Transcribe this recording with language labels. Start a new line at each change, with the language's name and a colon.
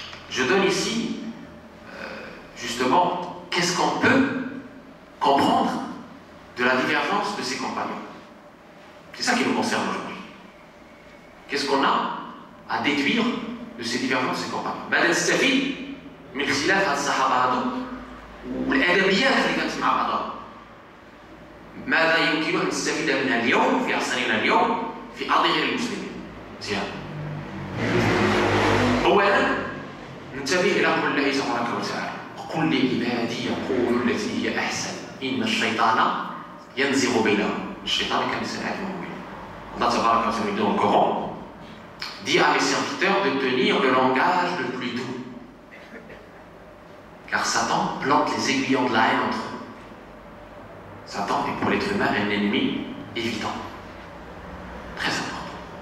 French: Je donne ici, justement, qu'est-ce qu'on peut comprendre de la divergence de ses compagnons. C'est ça qui nous concerne aujourd'hui. Qu'est-ce qu'on a à déduire de ces divergences de ses compagnons?
Arabic: ماذا نستفيد من اختلاف هذه الصحابة هذو والأدبيات اللي كانت مع بعضها؟ ماذا يمكن أن نستفيد منها اليوم في عصرنا اليوم في أرض غير المسلمين؟ مزيان. أولا ننتبه إلى قول الله تبارك وتعالى: قل لعبادي يقولوا التي هي أحسن إن الشيطان ينزغ بينهم. الشيطان كان يسأل
French: Allah Tabaraka wa Ta'ala dans le Coran dit à mes serviteurs de tenir le langage le plus doux, car Satan plante les aiguillons de la haine entre eux. Satan est pour l'être humain un ennemi évident, très important.